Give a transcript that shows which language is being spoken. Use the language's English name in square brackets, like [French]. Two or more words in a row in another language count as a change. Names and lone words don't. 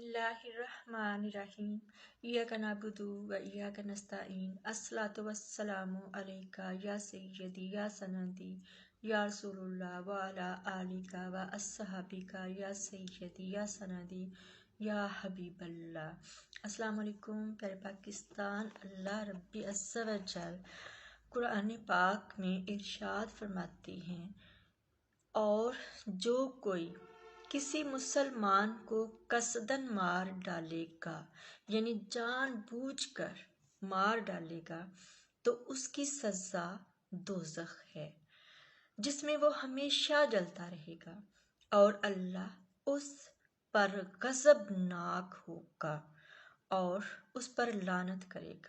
[Arabic] بسم الله الرحمن الرحيم إياك نعبد وإياك نستعين الصلاة والسلام عليك يا سيدي يا سندي يا رسول الله وعلى آلك وأصحابك يا سيدي يا سندي يا حبيب الله. السلام علیکم [Urdu] پیارے پاکستان. اللہ ربی [Arabic] عز وجل [Urdu] قرآن پاک میں ارشاد فرماتے ہیں, اور جو کوئی کسی مسلمان کو قصداً مار ڈالے گا، یعنی جان بوجھ کر مار ڈالے گا، تو اس کی سزا دوزخ ہے جس میں وہ ہمیشہ جلتا رہے گا، اور اللہ اس پر غضبناک ہوگا اور اس پر لعنت کرے گا.